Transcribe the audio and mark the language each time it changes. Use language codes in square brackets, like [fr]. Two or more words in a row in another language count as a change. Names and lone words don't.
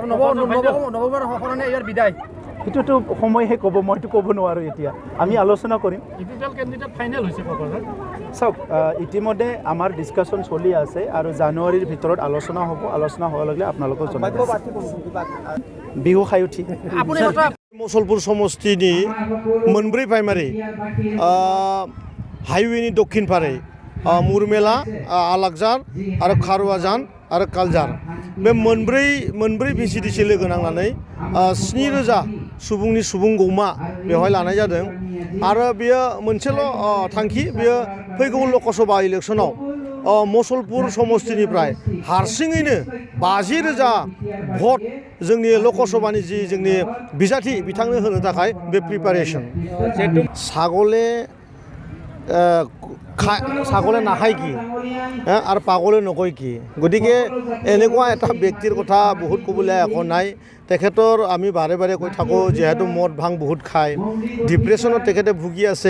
[as] নৱকুমাৰ শৰণীয়া ইয়াৰ বিদায় সেইটোতো সময়হে ক'ব, মইতো ক'ব নোৱাৰোঁ। এতিয়া আমি আলোচনা কৰিম। চাওক, ইতিমধ্যে আমাৰ ডিছকাশ্যন চলি আছে আৰু জানুৱাৰীৰ ভিতৰত আলোচনা হ'ব। আলোচনা হোৱাৰ লগে আপোনালোকক জনাই দিম। বিহু খাই উঠি [brx] मुसलपुर समष्टिनि मोनब्रै प्राइमारि हाइवेनि दक्षिण फारै मुरमेला, आलाकजार आरो खारुवाजान आरो कालजार बे मोनब्रै VCDC लोगो नांनानै 7,000 सुबुंनि सुबुं गौमा बेवहाय लानाय जादों। आरो बेयो मोनसेल' थांखि, बेयो फैगौ लकसभा इलेक्सनाव मुसलपुर समष्टिनिफ्राय हारसिङैनो 50,000 भट जोंनि लकसभानि जि जोंनि बिजाथि बिथांनो होनो थाखाय बे प्रिपारेशन। [as] ছাগলে নাখায় কি আৰু পাগলে নকয় কি। গতিকে এনেকুৱা এটা ব্যক্তিৰ কথা বহুত ক'বলৈ একো নাই। তেখেতৰ আমি বাৰে বাৰে কৈ থাকোঁ, যিহেতু মদ ভাং বহুত খায়, ডিপ্ৰেশ্যনত তেখেতে ভুগি আছে।